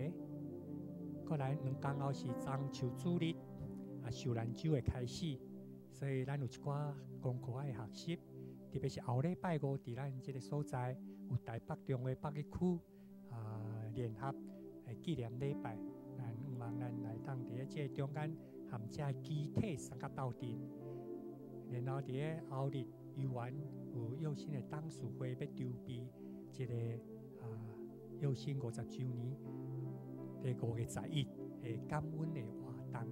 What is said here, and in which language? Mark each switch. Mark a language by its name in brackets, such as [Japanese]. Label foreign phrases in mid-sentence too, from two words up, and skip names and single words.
[Min Nan Chinese] 过来2天后是中秋主日，受难周的开始，所以咱有一寡功课爱学习，特别是后礼拜5伫咱这个所在有台北中华北一区联合纪念礼拜，咱希望咱来当伫这个中间。含遮集体参加斗阵，然后伫咧后日犹原有幼新的董事会要筹备一个幼新50周年第5个在1的感恩的活动。